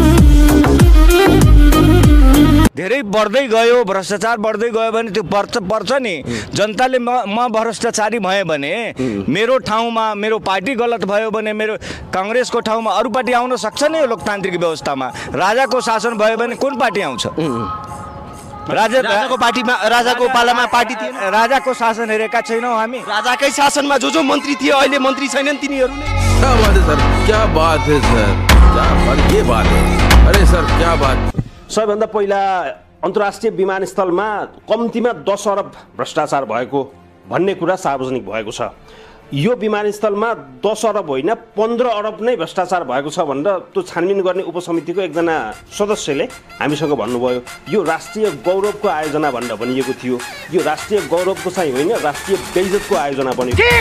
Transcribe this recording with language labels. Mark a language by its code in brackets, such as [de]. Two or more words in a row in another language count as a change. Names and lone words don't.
[ne] धेरै बढ्दै गयो भ्रष्टाचार बढ्दै गयो भने त्यो पर्छ नि जनताले म भ्रष्टाचारी भएँ भने मेरो ठाउँमा मेरो पार्टी गलत भयो भने मेरो काङ्ग्रेसको ठाउँमा अरू पार्टी आउन सक्छ नि यो लोकतान्त्रिक व्यवस्थामा राजाको शासन भयो भने कुन पार्टी आउँछ राजाको पार्टीमा राजाको पालामा पार्टी थिएन राजाको शासन हेरेका छैनौँ हामी राजाकै शासनमा जो मन्त्री थिए अहिले मन्त्री छैनन् तिनीहरू नै [hi] क्या बात है सर क्या बात ये बात है अरे सर क्या बात [ne] सबैभन्दा पहिला अन्तर्राष्ट्रिय विमानस्थलमा कम्तीमा 10 अरब भ्रष्टाचार भएको भन्ने कुरा सार्वजनिक भएको छ यो विमानस्थलमा 10 अरब होइन 15 अरब नै भ्रष्टाचार भएको छ भनेर त्यो छानबिन गर्ने उपसमितिको एकजना सदस्यले हामीसँग भन्नुभयो यो राष्ट्रिय गौरवको आयोजना भनेर भनिएको थियो यो राष्ट्रिय गौरवको चाहिँ होइन राष्ट्रिय बेइज्जतको आयोजना बन्यो